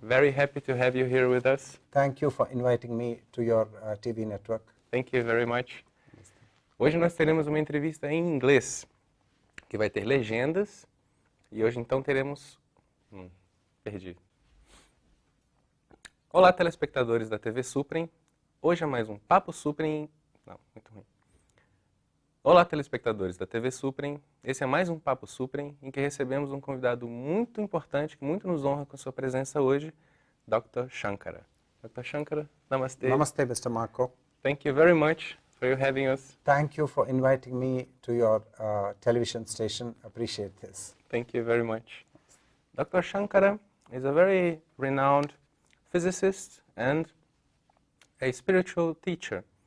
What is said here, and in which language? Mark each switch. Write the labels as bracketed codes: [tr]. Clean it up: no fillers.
[en] Very happy to have you here with us. Thank you for inviting me to your TV network. Thank you very much. [pt] Hoje nós teremos uma entrevista em inglês, que vai ter legendas, e hoje então teremos... perdi. Olá, telespectadores da TV Suprem. Hoje é mais um Papo Suprem... Não, muito ruim. Olá, telespectadores da TV Suprem. Esse é mais um Papo Suprem, em que recebemos um convidado muito importante, que muito nos honra com a sua presença hoje, Dr. Shankara. Dr. Shankara, namaste. [en] Namaste, Mr. Marco. Thank you very much for you having us. Thank you for inviting me to your television station. Appreciate this. Thank you very much. Dr. Shankara is a very renowned physicist and a spiritual teacher.